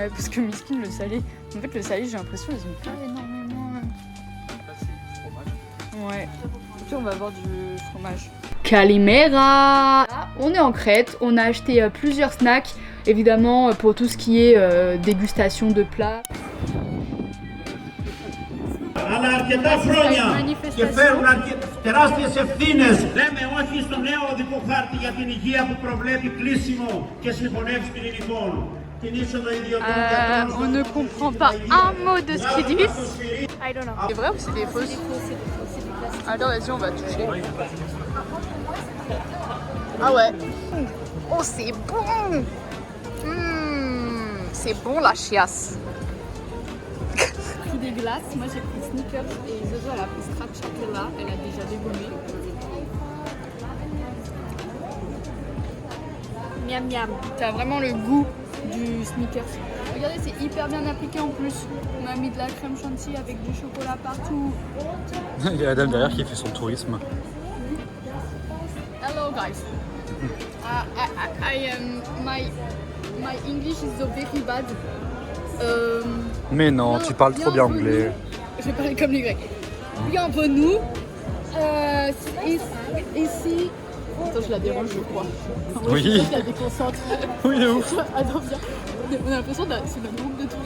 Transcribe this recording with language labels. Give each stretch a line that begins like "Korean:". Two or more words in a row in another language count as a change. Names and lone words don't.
French: Ouais, parce que miskin, le salé. En fait, le salé, j'ai l'impression qu'ils ont pas énormément. Là, c'est du fromage. Ouais. Et puis, on va avoir du fromage. Calimera! On est en Crète, on a acheté plusieurs snacks, évidemment pour tout ce qui est dégustation de plats.
Greek: Αλλά αρκετά χρόνια και φέρουν τεράστιες ευθύνες. Λέμε όχι στο νέο οδικό χάρτη για την υγεία που προβλέπει κλείσιμο και συγχωνεύσεις πυρηνικών. Την είσοδο ιδιωτών γιατρών.
French: On ne comprend pas un mot de ce qu'ils disent.
English: I don't know.
French: C'est vrai ou c'est des fausses? Alors vas-y, on va toucher. Ah ouais. Oh, c'est bon. C'est bon la chiasse. J'ai pris des glaces, moi j'ai pris Snickers et Zozo elle a pris Stracciatella, elle a déjà dégommé. Miam miam. T'as vraiment le goût du Snickers. Regardez, c'est hyper bien appliqué en plus. On a mis de la crème chantilly avec du chocolat partout. Il y a la dame derrière qui fait son tourisme.
English: Hello guys. My English is so very bad.
French: Mais non, tu parles trop bien anglais. Je vais parler comme les Grecs. Bienvenue Ici. Attends, je la dérange, je crois. Oui. Je la déconcentre. Oui, de ouf. Attends, viens. On a l'impression que c'est notre groupe de touristes.